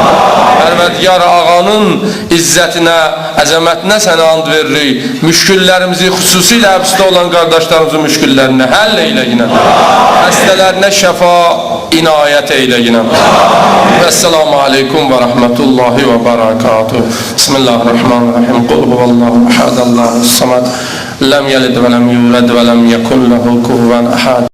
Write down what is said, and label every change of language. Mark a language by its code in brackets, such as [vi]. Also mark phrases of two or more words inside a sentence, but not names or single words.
[az] Pərverdigara ağanın izzətinə, əzəmətinə sənə and veririk. Müşküllərimizi, xüsusilə həbsdə olan qardaşlarımızın müşküllərini həll eylə yine. Həstələrinə şəfa inayət eylə yine. [ar] والسلام عليكم ورحمة الله وبركاته. بسم الله الرحمن الرحيم. قل هو الله أحد، الله الصمد. لم يلد ولم يولد ولم يكن له كفوا أحد.